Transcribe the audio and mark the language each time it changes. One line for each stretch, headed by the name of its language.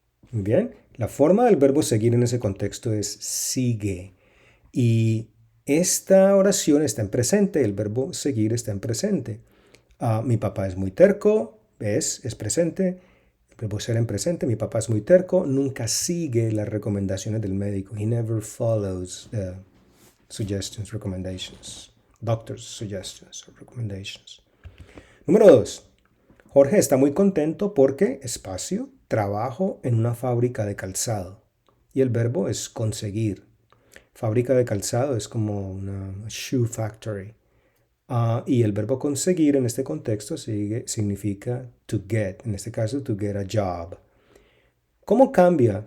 Spanish: Muy bien. La forma del verbo seguir en ese contexto es sigue. Y esta oración está en presente, el verbo seguir está en presente. Mi papá es muy terco, es presente. El verbo ser en presente, mi papá es muy terco, nunca sigue las recomendaciones del médico.
English: He never follows the suggestions, recommendations. Doctor's suggestions or recommendations.
Spanish: Número 2. Jorge está muy contento porque, espacio, trabajo en una fábrica de calzado. Y el verbo es conseguir. Fábrica de calzado es como una
English: shoe factory.
Spanish: Y el verbo conseguir en este contexto significa
English: to get,
Spanish: en este caso
English: to get a job.
Spanish: ¿Cómo cambia?